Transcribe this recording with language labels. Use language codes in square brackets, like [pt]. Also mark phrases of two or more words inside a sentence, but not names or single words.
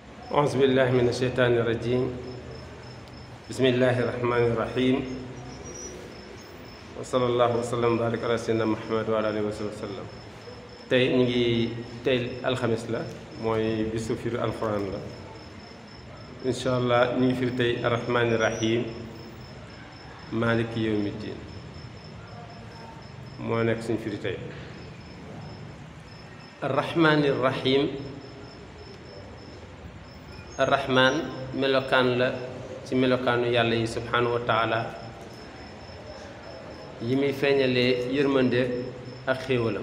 [ar] أعوذ بالله من الشيطان الرجيم بسم الله الرحمن الرحيم وصلى الله وسلم وبارك على سيدنا محمد وعلى آله وصحبه وسلم. [wo] tey ñu ngi tey alxamis la mooy bisu firi alxuraan la [ar] إن شاء الله [wo] ñu ngi firi tey [ar] الرحمن الرحيم مالك يوم الدين [wo] moo nekk suñu firi tey. [ar] الرحمن الرحيم [wo] arrahmaan melokaan la ci melokaanu yàlla yi [ar] سبحانه و تعالى [wo] yi muy feeñalee yërmande ak xéewalam.